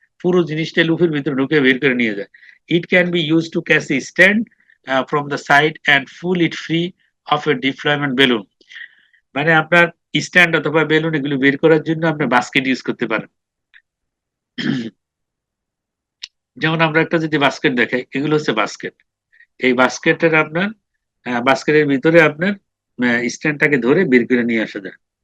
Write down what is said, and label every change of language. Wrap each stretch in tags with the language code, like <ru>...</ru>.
<bn>পুরো জিনিসটা লুপের ভিতরে ঢুকে বের করে নিয়ে যায়।</bn> <en>It can be used to catch a stand from the side and pull it free of a deployment balloon.</en> <bn>মানে আপনার স্ট্যান্ড অথবা বেলুন এগুলো বের করার জন্য আপনি বাস্কেট ইউজ করতে পারেন। যেমন আমরা একটা যদি বাস্কেট দেখাই, এগুলো হচ্ছে বাস্কেট। এই বাস্কেটের আপনার বাস্কেটের ভিতরে আপনার স্ট্যান্ডটাকে ধরে বের করে নিয়ে আসা যায়।</bn>